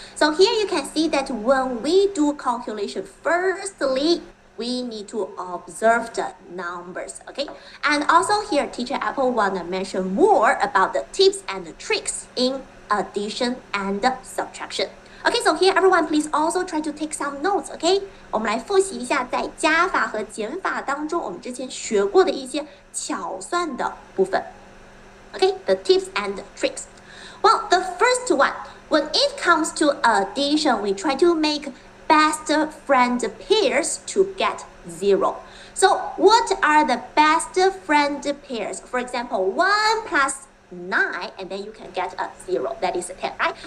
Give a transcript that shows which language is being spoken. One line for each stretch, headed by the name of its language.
English: So here you can see that when we do calculation, firstly, we need to observe the numbers, okay? And also here, Teacher Apple wanna mention more about the tips and the tricks in addition and subtraction. Okay, so here everyone please also try to take some notes, okay?
Chinese: 我们来复习一下在加法和减法当中我们之前学过的一些巧算的部分。
English: Okay, the tips and tricks. Well, the first one, when it comes to addition, we try to make best friend pairs to get 0. So what are the best friend pairs? For example, 1 plus 9, and then you can get a 0, that is 10, right?